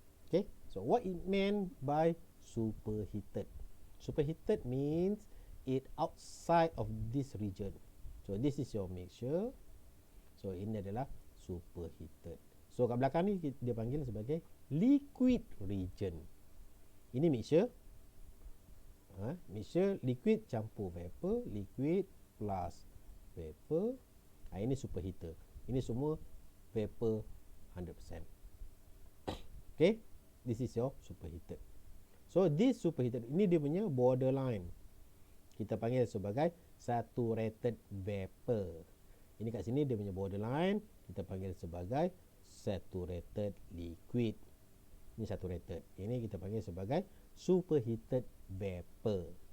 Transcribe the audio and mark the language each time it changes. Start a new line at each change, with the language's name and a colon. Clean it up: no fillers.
English: Okay, so what it meant by superheated? Superheated means it outside of this region. So this is your mixture.
Malay: So ini adalah superheated. So kat belakang ni dia panggil sebagai liquid region. Ini mixture. Mixture liquid campur vapor,
English: liquid plus vapor.
Malay: Ini superheater. Ini semua vapor 100%.
English: Okay, this is your superheated. So this superheated,
Malay: ini dia punya borderline. Kita panggil sebagai saturated vapor. Ini kat sini dia punya borderline, kita panggil sebagai saturated liquid. Ini saturated. Ini kita panggil sebagai superheated vapor.